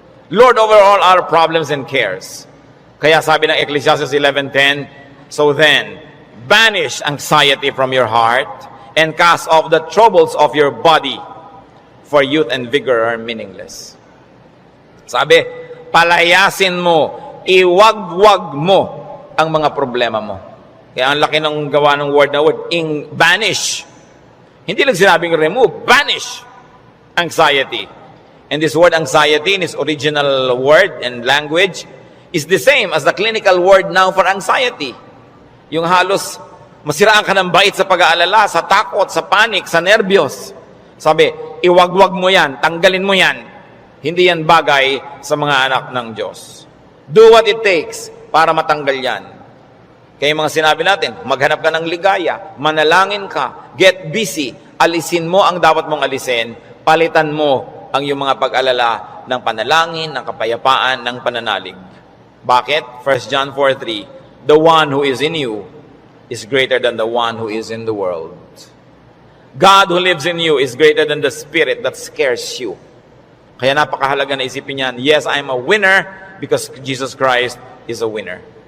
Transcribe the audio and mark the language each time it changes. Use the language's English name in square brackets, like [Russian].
[English] Lord over all our problems and cares. [Filipino] Kaya sabi ng [English] Ecclesiastes 11:10, so then, banish anxiety from your heart and cast off the troubles of your body, for youth and vigor are meaningless. [Filipino] Sabi, palayasin mo, iwagwag mo ang mga problema mo. Kaya ang laki ng gawa ng word na word, banish. Hindi lang sinabing remove, [English] banish anxiety. And this word anxiety in its original word and language is the same as the clinical word now for anxiety. [Filipino] Yung halos masiraan ka ng bait sa pag-aalala, sa takot, sa panic, sa nervyos. Sabi, iwagwag mo yan, tanggalin mo yan. Hindi yan bagay sa mga anak ng Diyos. [English] Do what it takes [Filipino] para matanggal yan. Kaya yung mga sinabi natin, maghanap ka ng ligaya, manalangin ka, [English] get busy, [Filipino] alisin mo ang dapat mong alisin, palitan mo ang iyong mga pag-alala ng panalangin, ng kapayapaan, ng pananalig. Bakit? [English] 1 John 4:3, the one who is in you is greater than the one who is in the world. God who lives in you is greater than the spirit that scares you. [Filipino] Kaya napakahalaga na isipin yan, [English] yes, I'm a winner because Jesus Christ is a winner.